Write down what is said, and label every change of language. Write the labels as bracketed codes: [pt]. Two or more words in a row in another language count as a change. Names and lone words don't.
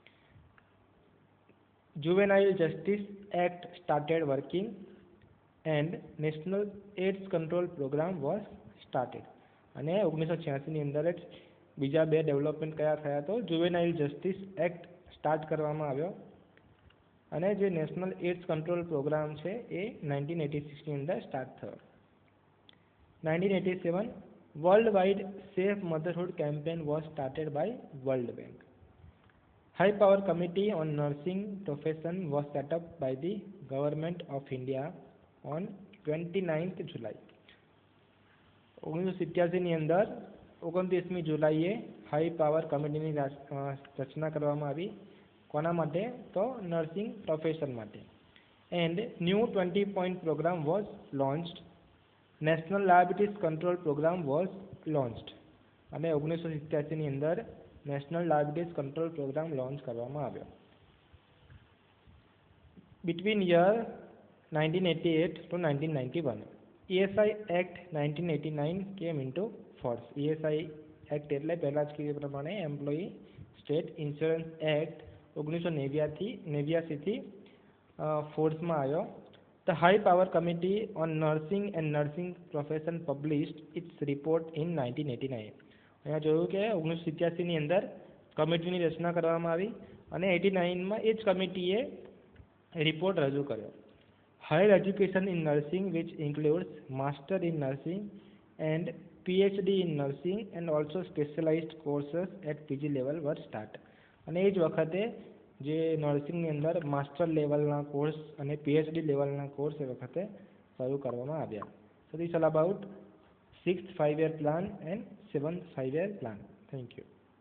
[en] Juvenile Justice Act started working and National AIDS Control Programme was started. [gu] અને 1986ની અંદર જ બીજા બે ડેવલપમેન્ટ કયા થયા તો જુવેનાઇલ જસ્ટિસ એક્ટ સ્ટાર્ટ કરવામાં આવ્યો અને જે નેશનલ એડ્સ કંટ્રોલ પ્રોગ્રામ છે એ 1986ની અંદર સ્ટાર્ટ થયો. [en] 1987 Worldwide Safe Motherhood Campaign was started by World Bank. High Power Committee on Nursing Profession was set up by the Government of India on 29th July. [gu] 1987ની અંદર 29મી જુલાઈએ હાઈ પાવર કમિટીની રચના કરવામાં આવી. કોના માટે તો [en] nursing profession [gu] માટે. [en] and new 20-point programme was launched. National Diabetes Control Programme was launched. [gu] અને 1987ની અંદર નેશનલ ડાયાબિટીસ કંટ્રોલ પ્રોગ્રામ લોન્ચ કરવામાં આવ્યો. [en] between year 1988 to 1991, ESI Act 1989 came into force. [gu] ESI Act એટલે પહેલાં જ કીધું પ્રમાણે એમ્પ્લોયી સ્ટેટ ઇન્સ્યોરન્સ એક્ટ 1989થી ફોર્સમાં આવ્યો. [en] The High Power Committee on Nursing and Nursing Profession published its report in 1989. [gu] અહીંયા જોયું કે 1987ની અંદર કમિટીની રચના કરવામાં આવી અને 89માં એ જ કમિટીએ રિપોર્ટ રજૂ કર્યો. [en] higher education in nursing which includes Master in Nursing and PhD in Nursing and also specialised courses at PG level were start. [gu] અને એ જ વખતે જે નર્સિંગની અંદર માસ્ટર લેવલના કોર્સ અને PhD લેવલના કોર્સ એ વખતે શરૂ કરવામાં આવ્યા. [en] so this all about 6th 5-year plan and 7th 5-year plan. Thank you.